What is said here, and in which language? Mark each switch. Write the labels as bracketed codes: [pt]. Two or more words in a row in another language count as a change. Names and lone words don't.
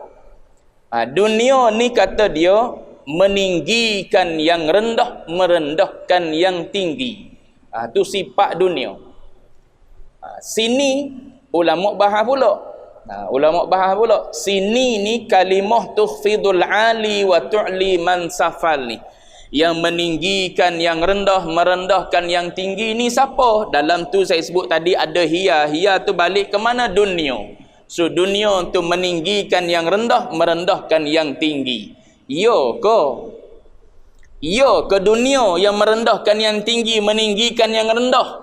[ms] Dunia ni kata dia meninggikan yang rendah, merendahkan yang tinggi. Tu sifat dunia. Sini ulama bahas pula. Ulama bahas pula. Sini ni kalimah [ar] تخفض العالي وتعلي من سفل [ms] ni. Yang meninggikan yang rendah, merendahkan yang tinggi ni siapa? Dalam tu saya sebut tadi ada hiya. Hiya tu balik ke mana? Dunia. So dunia tu meninggikan yang rendah, merendahkan yang tinggi. Ya ke dunia yang merendahkan yang tinggi, meninggikan yang rendah?